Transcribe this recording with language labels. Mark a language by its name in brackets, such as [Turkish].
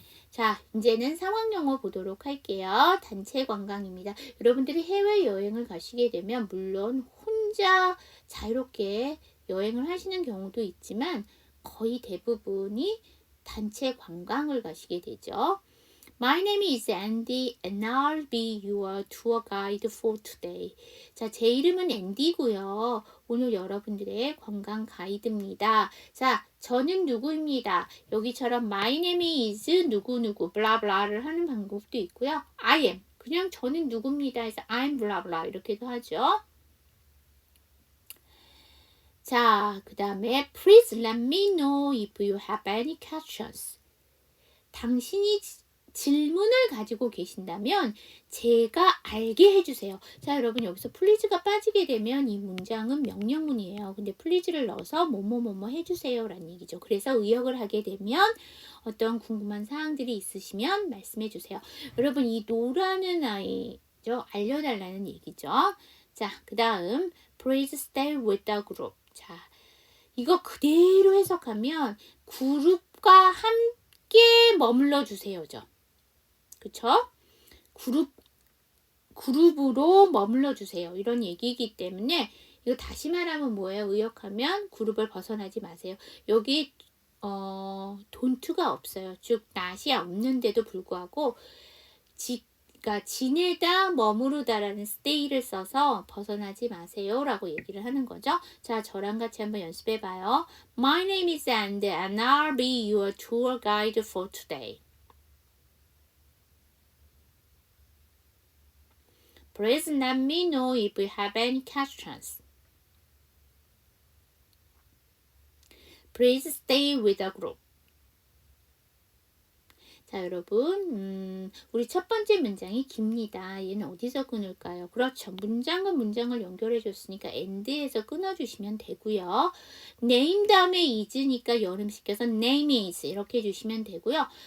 [Korean] 자, 이제는 상황영어 보도록 할게요. 단체 관광입니다. 여러분들이 해외여행을 가시게 되면 물론 혼자 자유롭게 여행을 하시는 경우도 있지만 거의 대부분이 단체 관광을 가시게 되죠. [English] My name is Andy and I'll be your tour guide for today. [Korean] 자, 제 이름은 앤디고요. 오늘 여러분들의 관광 가이드입니다. 자, 저는 누구입니다. 여기처럼 [English] my name is [Korean] 누구누구 블라블라를 하는 방법도 있고요. [English] I am. [Korean] 그냥 저는 누구입니다 해서 I'm 블라블라 이렇게도 하죠. 자, 그 다음에 [English] Please let me know if you have any questions. [Korean] 당신이 질문을 가지고 계신다면 제가 알게 해주세요. 자, 여러분 여기서 please가 빠지게 되면 이 문장은 명령문이에요. 근데 please를 넣어서 뭐뭐뭐뭐 해주세요 라는 얘기죠. 그래서 의역을 하게 되면 어떤 궁금한 사항들이 있으시면 말씀해 주세요. 여러분 이 노라는 아이죠. 알려달라는 얘기죠. 자, 그 다음 [English] Please stay with the group. [Korean] 자, 이거 그대로 해석하면 그룹과 함께 머물러 주세요죠. 그쵸? 그룹으로 머물러 주세요. 이런 얘기이기 때문에 이거 다시 말하면 뭐예요? 의역하면 그룹을 벗어나지 마세요. 여기 don't가 없어요. 즉 not이 없는데도 불구하고 그러니까 지내다, 머무르다라는 stay를 써서 벗어나지 마세요라고 얘기를 하는 거죠. 자, 저랑 같이 한번 연습해 봐요. [English] My name is And and I'll be your tour guide for today. Please let me know if you have any questions. Please stay with the group. [Korean] 자, 여러분, 우리 첫 번째 문장이 깁니다. 얘는 어디서 끊을까요? 그렇죠. 문장과 문장을 연결해 줬으니까 and에서 끊어주시면 되고요. name 다음에 is니까 연음시켜서 [English] name is [Korean] 이렇게 해주시면 되고요.